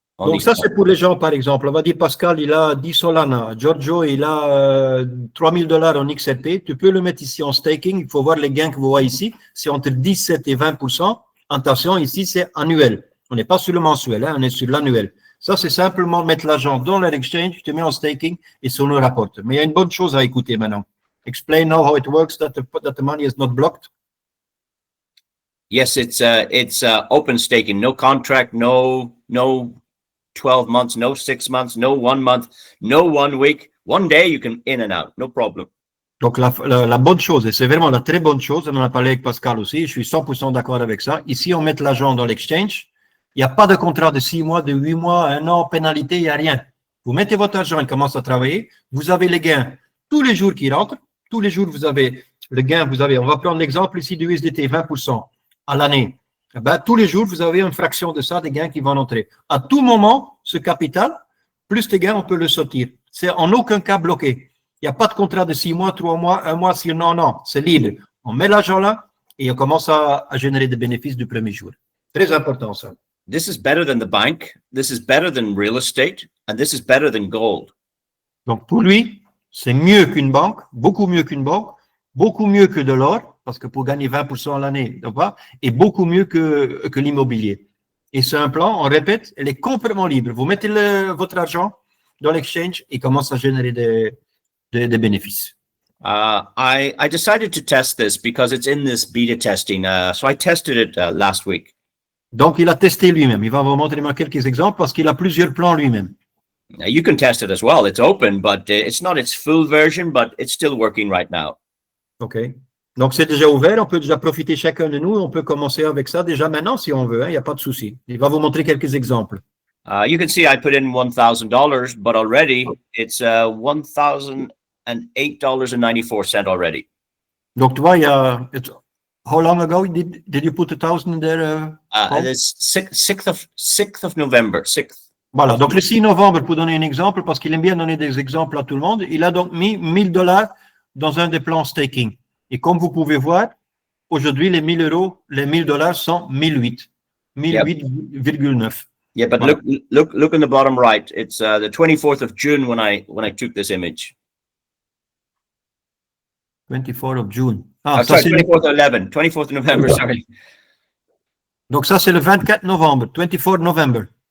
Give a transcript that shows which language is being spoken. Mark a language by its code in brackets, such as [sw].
[fr] Donc ça, c'est pour les gens, par exemple. On va dire, Pascal, il a 10 Solana. Giorgio, il a 3 000 $ en XRP. Tu peux le mettre ici en staking. Il faut voir les gains que vous voyez ici. C'est entre 17 et 20%. Attention, ici, c'est annuel. On n'est pas sur le mensuel, hein, on est sur l'annuel. Ça, c'est simplement mettre l'argent dans leur exchange, tu te mets en staking et ça nous rapporte. Mais il y a une bonne chose à écouter maintenant. [en] Explain now how it works, that the money is not blocked. Yes, it's open staking, no contract, no 12 months, no 6 months, no 1 month, no 1 week. One day you can in and out, no problem. [fr] Donc, la bonne chose, et c'est vraiment la très bonne chose, on en a parlé avec Pascal aussi, je suis 100% d'accord avec ça. Ici, on met l'argent dans l'exchange. Il n'y a pas de contrat de 6 mois, de 8 mois, 1 an, pénalité, il n'y a rien. Vous mettez votre argent, il commence à travailler. Vous avez les gains tous les jours qui rentrent. Tous les jours, vous avez le gain. On va prendre l'exemple ici du USDT, 20% à l'année. Eh ben, tous les jours, vous avez une fraction de ça, des gains qui vont entrer. À tout moment, ce capital, plus les gains, on peut le sortir. c'est en aucun cas bloqué. Il n'y a pas de contrat de 6 mois, 3 mois, 1 mois, non, c'est libre. On met l'argent là et on commence à générer des bénéfices du premier jour. Très important ça. [en] This is better than the bank. This is better than real estate. And this is better than gold. [fr] Donc pour lui, c'est mieux qu'une banque, beaucoup mieux qu'une banque, beaucoup mieux que de l'or, parce que pour gagner 20% à l'année, et beaucoup mieux que l'immobilier. Et c'est un plan, on répète, elle est complètement libre. Vous mettez votre argent dans l'exchange et commence à générer des bénéfices. [en] I decided to test this because it's in this beta testing. So I tested it last week. [fr] Donc il a testé lui-même. Il va vous montrer quelques exemples parce qu'il a plusieurs plans lui-même. [en] You can test it as well. It's open, but it's not its full version, but it's still working right now. OK. [fr] Donc, c'est déjà ouvert. On peut déjà profiter chacun de nous. On peut commencer avec ça déjà maintenant si on veut. Il n'y a pas de souci. Il va vous montrer quelques exemples. [en] You can see I put in $1,000, but already it's $1,008.94 already. [fr] Donc, tu vois, il y a... [en] How long ago did you put 1,000 in there? It's 6th of November. 6th. [fr] Voilà. Donc, le 6 novembre, pour donner un exemple, parce qu'il aime bien donner des exemples à tout le monde, il a donc mis $1,000 dans un des plans staking. Et comme vous pouvez voir, aujourd'hui, les $1,000 sont 1,008. 1,008,9. [en] Yeah, but [fr] Voilà. [en] look in the bottom right. It's the 24th of June when I took this image. 24 of June. Oh, [fr] ça, [en] sorry, [fr] c'est [en] 24th of 11, 24th of November, sorry. [fr] Donc, ça, c'est le 24 novembre, [en] 24 November.